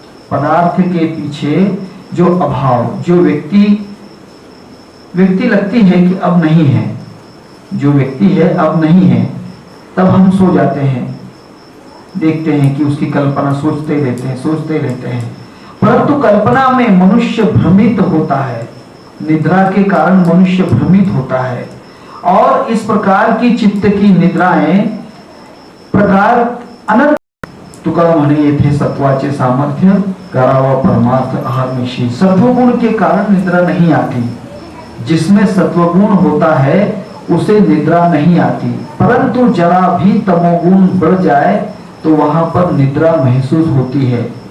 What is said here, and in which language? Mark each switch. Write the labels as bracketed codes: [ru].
[hi] पदार्थ के पीछे जो अभाव, जो व्यक्ति लगती है कि अब नहीं है, जो व्यक्ति है अब नहीं है, तब हम सो जाते हैं, देखते हैं कि उसकी कल्पना सोचते रहते हैं। परंतु कल्पना में मनुष्य भ्रमित होता है, निद्रा के कारण मनुष्य भ्रमित होता है। और इस प्रकार की चित्त की निद्राएं प्रकार अनंत [mr] तुका म्हणे येथे सत्वाचे सामर्थ्य करावा परमार्थ अहर्निशी। [hi] सत्वगुण के कारण निद्रा नहीं आती, जिसमें सत्वगुण होता है उसे निद्रा नहीं आती, परंतु जरा भी तमोगुण बढ़ जाए तो वहां पर निद्रा महसूस होती है।